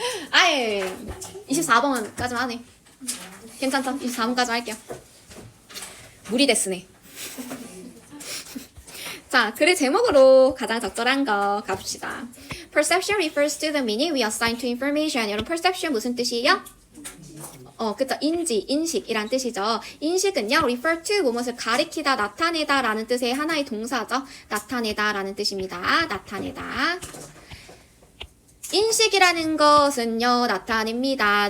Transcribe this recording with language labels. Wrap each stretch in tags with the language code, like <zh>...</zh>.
<ko>아예 24번까지만 하네. 괜찮다. 24번까지 할게요. 무리 됐으네. 자, 글의 제목으로 가장 적절한 거 가봅시다.</ko> <en>Perception refers to the meaning we assign to information.</en> <ko>여러분, perception 무슨 뜻이에요? 그쵸. 인지, 인식이란 뜻이죠. 인식은요,</ko> <en>refer to,</en> <ko>무엇을 가리키다, 나타내다 라는 뜻의 하나의 동사죠. 나타내다 라는 뜻입니다. 나타내다. 인식이라는 것은요, 나타냅니다.</ko>